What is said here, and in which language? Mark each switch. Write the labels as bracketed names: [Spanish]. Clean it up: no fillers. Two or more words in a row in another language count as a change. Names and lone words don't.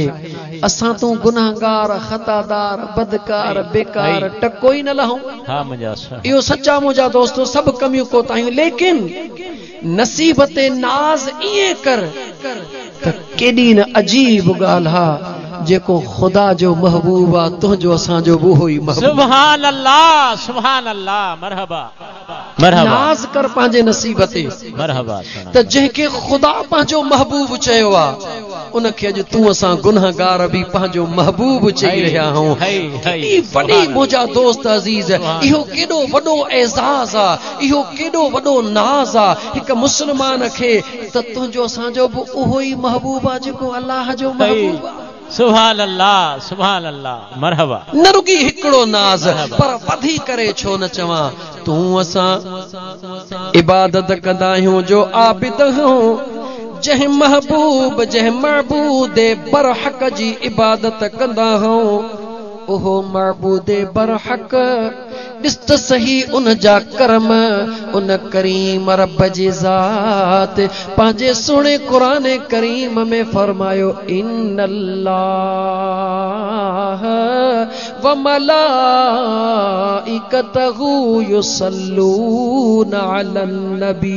[Sindhi] असां तूं गुनाहगार, खतादार, बदकार, बेकार टको ई न लहूं। इहो सच्चा मुंहिंजा दोस्तो सभु कमियूं कोताहियूं, लेकिन नसीब ते नाज ईअं कर त केॾी न अजीब ॻाल्हि आहे जेको खुदा जो महबूब आहे तुंहिंजो असांजो उहो ई महबूब। [Arabic] سبحان الله سبحان الله. مرحبا مرحبا. [Sindhi] नाज़ कर पंहिंजे नसीब ते। मरहबा। त जंहिंखे खुदा पंहिंजो महबूब चयो आहे उनखे अॼु तूं असां गुनाहगार बि पंहिंजो महबूब चई रहिया आहियूं। केॾी वॾी मुंहिंजा दोस्त अज़ीज़, इहो केॾो वॾो एज़ाज़ आहे, इहो केॾो वॾो नाज़ आहे हिकु मुस्लमान खे त तुंहिंजो असांजो बि उहो ई महबूब आहे जेको अल्लाह जो महबूब आहे। [Arabic] سبحان الله سبحان الله. [Sindhi] मरहबा। न रुगी हिकिड़ो नाज़ पर वधी करे छो न चवां तूं असां इबादत कंदा आहियूं जो आबिद हूं, जंहिं महबूब जंहिं मअबूद बरहक जी इबादत कंदा हूं उहो मअबूद बरहक ॾिस त सही उन जा करम उन करीम रब जी ज़ात पंहिंजे सुहिणे क़ुरान करीम में फरमायो [Arabic] إن الله وملائكته يصلون على النبي.